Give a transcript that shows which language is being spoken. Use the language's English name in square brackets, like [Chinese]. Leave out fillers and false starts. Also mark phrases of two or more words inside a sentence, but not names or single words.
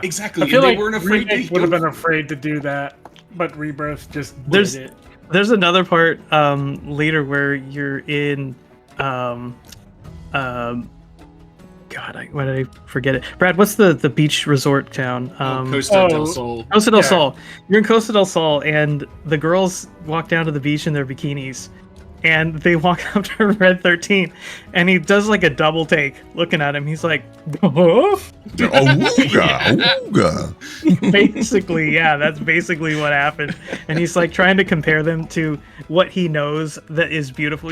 [English] exactly. I feel they like weren't afraid. Remake would have been afraid to do that, but Rebirth just did it. There's another part later where you're in God, why did I forget it? Brad, what's the beach resort town? Costa del Sol. Costa del Sol. You're in Costa del Sol, and the girls walk down to the beach in their bikinis, and they walk up to Red 13, and he does like a double take looking at him. He's like, oh? Ooga. Basically, yeah, that's basically what happened. And he's like trying to compare them to what he knows that is beautiful.